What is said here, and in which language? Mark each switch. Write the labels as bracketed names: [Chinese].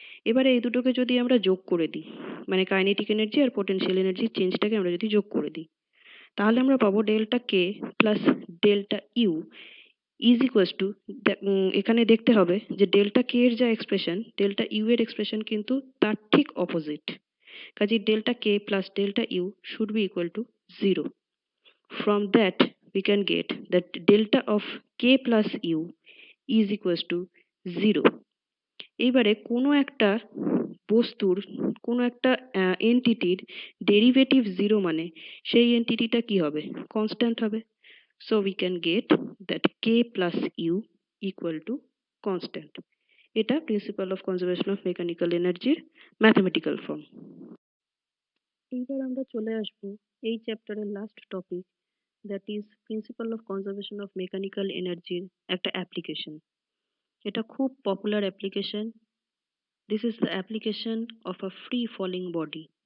[Bangla] এবারে এই দুটোকে যদি আমরা যোগ করে দিই, মানে কাইনেটিক এনার্জি আর পোটেনশিয়াল এনার্জির চেঞ্জটাকে আমরা যদি যোগ করে দিই, তাহলে আমরা পাবো delta k plus delta U is equal to, এখানে দেখতে হবে যে ডেল্টা কে এর যা এক্সপ্রেশন, ডেল্টা ইউ এর এক্সপ্রেশন কিন্তু তার ঠিক অপোজিট। [English] কাজে delta k plus delta u should be equal to 0. From that we can get that delta of k plus u is equals to 0. [Bangla] এইবারে কোনো একটা বস্তুর কোনো একটা এন্টিটির ডেরিভেটিভ 0 মানে সেই এন্টিটিটা কি হবে, কনস্ট্যান্ট হবে। [English] So we can get that k plus u equal to constant. [Bangla] এটা principal of conservation of mechanical এনার্জির ম্যাথমেটিক্যাল ফর্ম। এইবার আমরা চলে আসবো এই চ্যাপ্টারের last topic, [English] that is [Bangla] principal of conservation of mechanical এনার্জির একটা অ্যাপ্লিকেশন। এটা খুব popular application. [English] This is the application of a free falling body.